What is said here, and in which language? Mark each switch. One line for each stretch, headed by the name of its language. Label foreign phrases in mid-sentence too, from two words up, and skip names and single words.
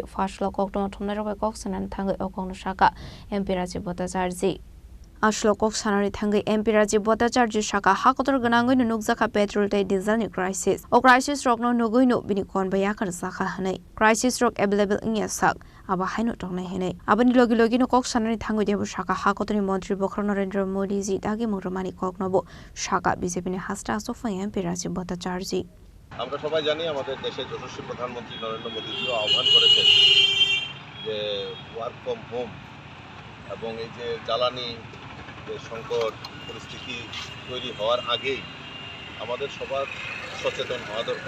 Kok Borok: Fashlok Oktober thomnaro kok sanan thangai okong shaka MP Rajiv Bhattacharya Ashlokok sanari thangai MP Rajiv Bhattacharya shaka Hagotor gnangoi no nukjaka petrol tei diesel ni crisis o crisis rok no nugoi no bini kon bayakar saka hanai crisis rok available ingya sak aba haino tongnai henai abani logi no kok sanani thangai debu shaka Hagotoni Montri Bokrok Narendra Modi ji dagi murumani kok nobo shaka BJP ni hasta Asofang MP Rajiv Bhattacharya
Bangla: আমরা সবাই জানি আমাদের দেশের যশস্বী প্রধানমন্ত্রী নরেন্দ্র মোদীজিও আহ্বান করেছেন যে
English: work from home
Bangla: এবং এই যে জ্বালানি যে সংকট পরিস্থিতি তৈরি হওয়ার আগেই আমাদের সবার সচেতন হওয়া দরকার।